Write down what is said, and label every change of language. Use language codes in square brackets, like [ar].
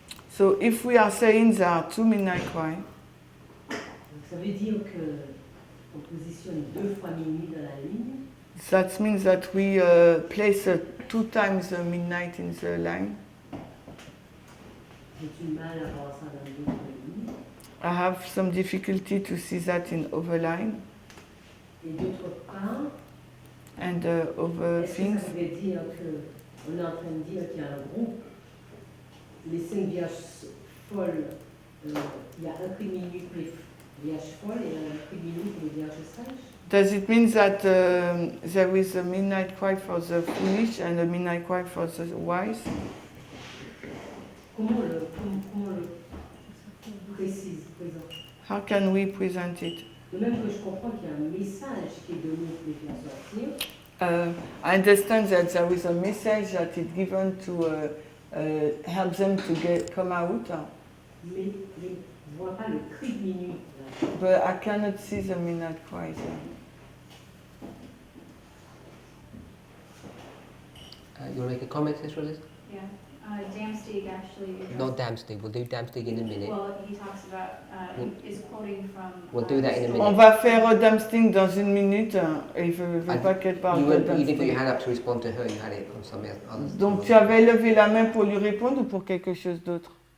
[en] So if we are saying there are two midnight cry, [fr] ça veut dire que on positionne 2 fois minuit dans la ligne. [en] That means that we place 2 times midnight in the line. I have some difficulty to see that in overline. [fr] Et d'autre part, [en] and other things. [fr] Ça veut dire que on est en train de dire qu'il y a un groupe, les 5 vierges folles, il y a un cri de minuit pour les vierges folles et un cri de minuit pour les vierges sages. [en] Does it mean that there is a midnight cry for the foolish and a midnight cry for the wise? [fr] Comment le précise, présente? [en] How can we present it? [fr] De même que je comprends qu'il y a un message qui est donné pour les faire sortir. [en] I understand that there is a message that is given to help them to come out. [fr] Mais je ne vois pas le cri de minuit. [en] But I cannot see the midnight cry there. You want to make a comment, Sister Liz? Yeah. Damstig actually. Not Damstig. We'll do Damstig in a minute. Well, he talks about, is quoting from. We'll do that in a minute. [fr] On va faire Damstig dans une minute et il ne veut pas qu'elle parle de Damstig. [en] You didn't put your hand up to respond to her. You had it on some others. [fr] Donc tu avais levé la main pour lui répondre ou pour quelque chose d'autre?